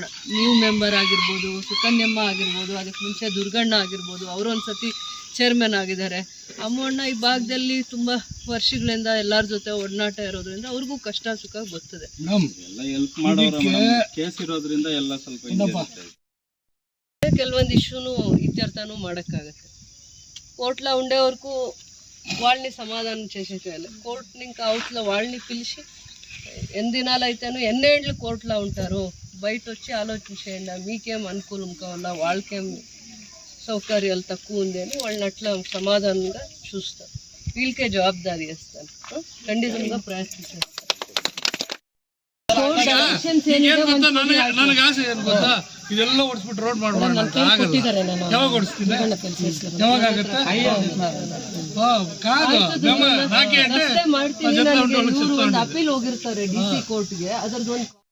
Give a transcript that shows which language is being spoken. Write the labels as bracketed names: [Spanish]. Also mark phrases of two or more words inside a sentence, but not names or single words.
[English] new member [Kannada] ಆಗಿರ್ಬೋದು, ಸುಕನ್ಯಮ್ಮ ಆಗಿರ್ಬೋದು, ಅದಕ್ಕೆ ಮುಂಚೆ ದುರ್ಗಣ್ಣ ಆಗಿರ್ಬೋದು, ಅವರು ಒಂದ್ಸತಿ ಚೇರ್ಮನ್ ಆಗಿದ್ದಾರೆ. ಅಮ್ಮಣ್ಣ ಈ ಭಾಗದಲ್ಲಿ ತುಂಬ ವರ್ಷಗಳಿಂದ ಎಲ್ಲರ ಜೊತೆ ಒಡನಾಟ ಇರೋದ್ರಿಂದ ಅವ್ರಿಗೂ ಕಷ್ಟ ಸುಖ ಗೊತ್ತದೆ. ಎಲ್ಲ ಹೆಲ್ಪ್ ಮಾಡೋರು ಕೇಸ್ ಇರೋದ್ರಿಂದ ಎಲ್ಲ ಸ್ವಲ್ಪ ಕೆಲವೊಂದು ಇಶ್ಯೂನು ಇತ್ಯರ್ಥನೂ ಮಾಡೋಕ್ಕಾಗತ್ತೆ. [Telugu] కోర్టులో ఉండే వరకు వాళ్ళని సమాధానం చేసేయాలి. కోర్టుని ఇంకా అవతల వాళ్ళని పిలిచి ఎన్ని దినాలు అయితేనో ఎన్నేళ్ళు కోర్టులో ఉంటారు, బయట వచ్చి ఆలోచించేయండి, మీకేం అనుకూలం కావాలా, వాళ్ళకేం సౌకర్యాలు తక్కువ ఉంది అని వాళ్ళని అట్లా సమాధానంగా చూస్తారు. వీళ్ళకే జవాబుదారీ ఇస్తాను, ఖండితంగా ప్రయత్నిస్తాను. [Kannada] ನನಗೆ ಆಸೆ ಏನು ಗೊತ್ತಾ, ಇದೆಲ್ಲ ಓಡಿಸ್ಬಿಟ್ಟು ರೋಡ್ ಮಾಡ್ಬೋಣ ಅಂತ ಆಗಲ್ಲ. ಯಾವಾಗ ಓಡಿಸ್ತೀನಿ, ಯಾವಾಗ ಆಗುತ್ತೆ? ಅಪೀಲ್ ಹೋಗಿರ್ತಾರೆ DC ಕೋರ್ಟ್ಗೆ, ಅದ್ರದ್ದು ಒಂದು